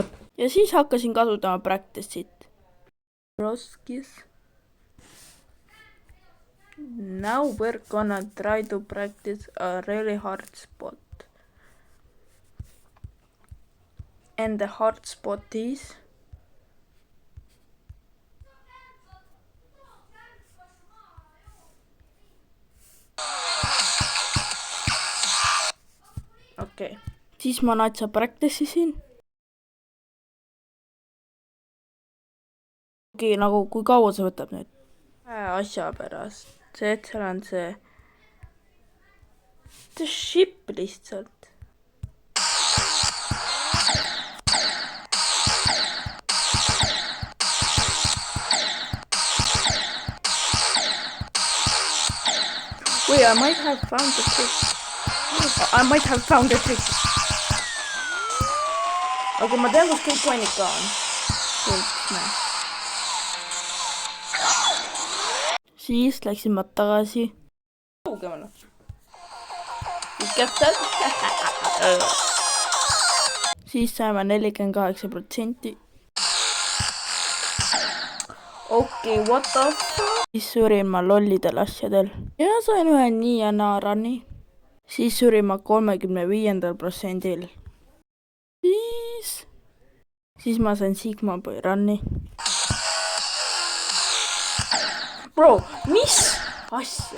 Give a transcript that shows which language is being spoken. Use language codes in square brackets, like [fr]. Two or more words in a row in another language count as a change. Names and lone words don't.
[et] Ja siis hakkasin kasutama practice'it. Roskis. [en] Now we're gonna try to practice a really hard spot. And the hard spot is... [et] Okei. Siis ma natsa practice isin. Okei, nagu kui kaua see võtab nüüd? Asja pärast. See, et seal on see ship lihtsalt. [en] Wait, I might have found the trick. [et] Aga ma tean, kus kõik koinid ka on. Siis läksin ma tagasi. Kaugemale. Siis saime 48%. Okei, [en] what the fuck? [et] Siis surin ma lollidel asjadel. Ja sain ühe nii ja naa run'i. Siis surin ma 35%-l. Siis ma sain Sigma Boy run'i. Bro, mis asja?